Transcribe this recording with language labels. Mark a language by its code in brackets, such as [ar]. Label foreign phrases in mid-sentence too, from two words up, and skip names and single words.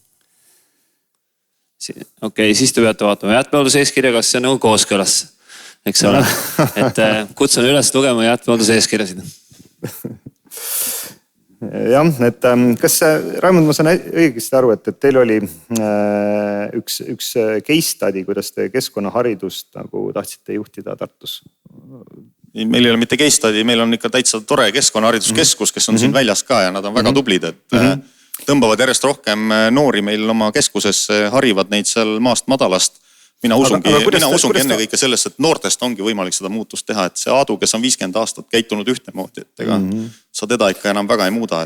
[et] Okei, siis te peate vaatama jäätmehoolduse eeskirja, kas see on nagu kooskõlas, eks ole. Et kutsun üles lugema jäätmehoolduse eeskirjasid. Jah, et kas Raimond, ma saan õigesti aru, et teil oli üks [en] case study, [et] kuidas te keskkonnaharidust nagu tahtsite juhtida Tartus? Meil ei ole mitte [en] case study, [et] meil on ikka täitsa tore keskkonnahariduskeskus, kes on siin väljas ka ja nad on väga tublid, et tõmbavad järjest rohkem noori meil oma keskusesse, harivad neid seal maast madalast. Mina usungi ennekõike sellest, et noortest ongi võimalik seda muutust teha, et see Aadu, kes on 50 aastat käitunud ühtemoodi, et ega sa teda ikka enam väga ei muuda.